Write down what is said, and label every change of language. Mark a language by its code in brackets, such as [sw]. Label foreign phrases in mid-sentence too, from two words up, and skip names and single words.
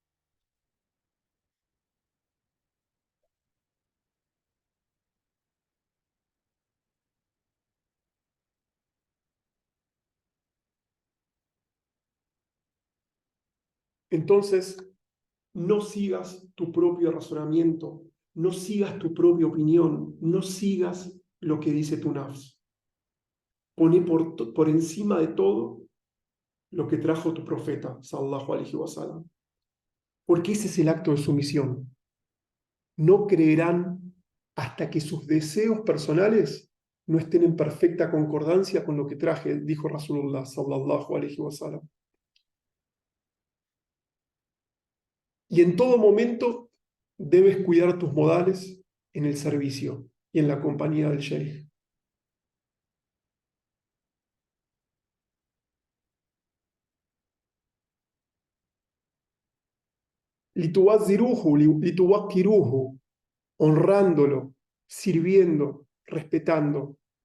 [es] Entonces, no sigas tu propio razonamiento, no sigas tu propia opinión, no sigas lo que dice tu nafs. Poné por encima de todo lo que trajo tu profeta, [ar] صلى الله عليه وسلم. [es] Porque ese es el acto de sumisión. No creerán hasta que sus deseos personales no estén en perfecta concordancia con lo que traje, dijo [ar] رسول الله صلى الله عليه وسلم. [es] Y en todo momento debes cuidar tus modales en el servicio y en la compañía del sheikh. [ar] لتعزروه لتوقروه, [es] honrándolo, sirviendo, respetando.